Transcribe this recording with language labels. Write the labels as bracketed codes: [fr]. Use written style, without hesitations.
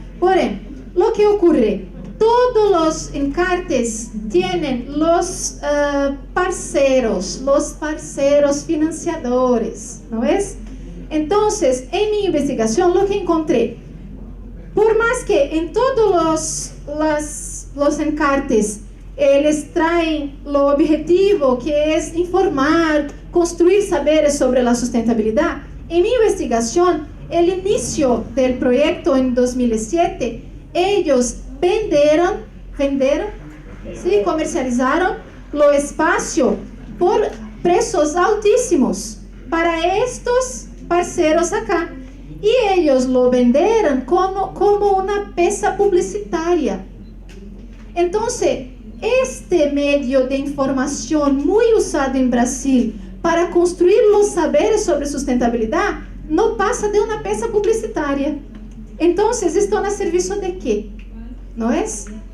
[es] Porém, lo que ocurre, todos los encartes tienen los parceros financiadores, ¿no es? Entonces, en mi investigación lo que encontré, por más que en todos los encartes [pt] eles traem o objetivo que é informar, construir saberes sobre a sustentabilidade. Em minha investigação, o início do projeto em 2007, eles venderam, sim, comercializaram o espaço por preços altíssimos para estes parceiros acá. E eles lo venderam como uma peça publicitária. [es] Então, este medio de información muy usado en Brasil para construir los saberes sobre sustentabilidad no pasa de una pieza publicitaria. Entonces, ¿están a servicio de qué? ¿No es?